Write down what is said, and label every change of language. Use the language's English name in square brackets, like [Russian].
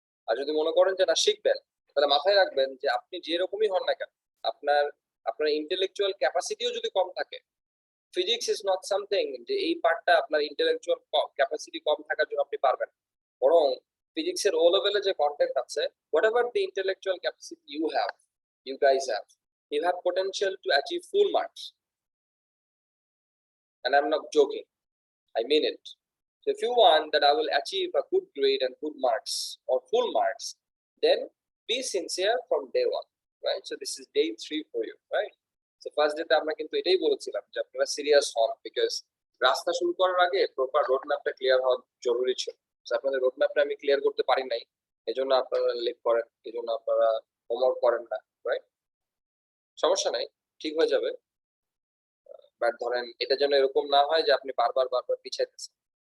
[Bangla] আর যদি মনে করেন যে না শিখবেন, তাহলে মাথায় রাখবেন যে আপনি যেরকমই হন না কেন, আপনার আপনার ইন্টেলেকচুয়াল ক্যাপাসিটিও যদি কম থাকে, [English] physics is not something [Bangla] যে এই পার্টটা আপনার ইন্টেলেকচুয়াল ক্যাপাসিটি কম থাকার জন্য আপনি পারবেন। বরং ফিজিক্সের ও লেভেলে যে কন্টেন্ট আছে, [English] Whatever the intellectual capacity you guys have, you have potential to achieve full marks, and I'm not joking, I mean it. So if you want that I will achieve a good grade and good marks or full marks, then be sincere from day one, right? So this is day 3 for you, right? So first day [Bangla] আমরা কিন্তু এটাই বলেছিলাম যে আপনারা serious হন, because রাস্তা শুরু করার আগে প্রপার রোড ম্যাপটা ক্লিয়ার হওয়া জরুরি ছিল। আপনাদের রোড ম্যাপটা আমি ক্লিয়ার করতে পারি নাই, এজন্য আপনারা লেট করেন, এজন্য আপনারা হোমওয়ার্ক করেন না, রাইট? সমস্যা নাই, ঠিক হয়ে যাবে। বাট ধরেন এটা যেন এরকম না হয় যে আপনি বারবার পিছাইতেছেন।